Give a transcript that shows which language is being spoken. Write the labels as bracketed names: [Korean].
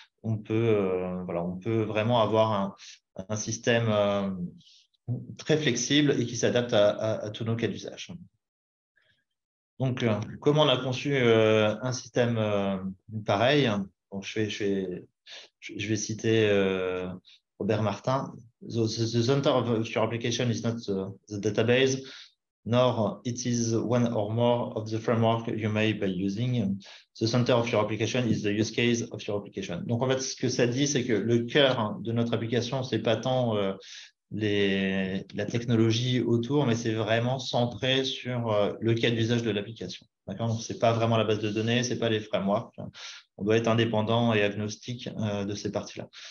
[French] On peut vraiment avoir un système très flexible et qui s'adapte à tous nos cas d'usage. Donc, comment on a conçu un système pareil? Donc, je vais citer Robert Martin. [English] The center of your application is not the database, nor it is one or more of the framework you may be using. The center of your application is the use case of your application. [French] Donc, en fait, ce que ça dit, c'est que le cœur de notre application, c'est pas tant la technologie autour, mais c'est vraiment centré sur le cas d'usage de l'application. Donc, ce n'est pas vraiment la base de données, ce n'est pas les frameworks. On doit être indépendant et agnostique de ces parties-là.